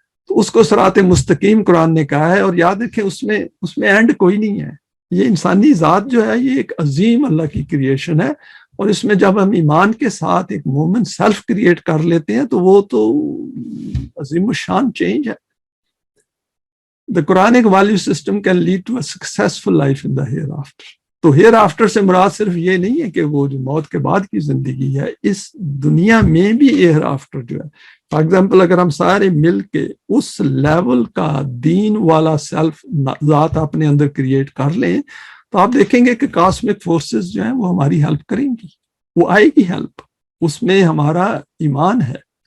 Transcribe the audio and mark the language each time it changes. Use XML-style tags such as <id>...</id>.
<ur>تو اس کو صراط مستقیم قرآن نے کہا ہے. اور یاد رکھیں اس میں اینڈ کوئی نہیں ہے. یہ انسانی ذات جو ہے یہ ایک عظیم اللہ کی کریشن ہے, اور اس میں جب ہم ایمان کے ساتھ ایک مومن سیلف کریٹ کر لیتے ہیں تو وہ تو عظیم الشان چینج ہے.</ur> <en>The Quranic value system can lead to a successful life in the hereafter.</en> <ur>تو ہیئر آفٹر سے مراد صرف یہ نہیں ہے کہ وہ جو موت کے بعد کی زندگی ہے, اس دنیا میں بھی ہیئر آفٹر جو ہے. فار ایگزامپل اگر ہم سارے مل کے اس لیول کا دین والا سیلف ذات اپنے اندر کریٹ کر لیں تو آپ دیکھیں گے کہ کاسمک فورسز جو ہیں وہ ہماری ہیلپ کریں گی, وہ آئے گی ہیلپ, اس میں ہمارا ایمان ہے.</ur>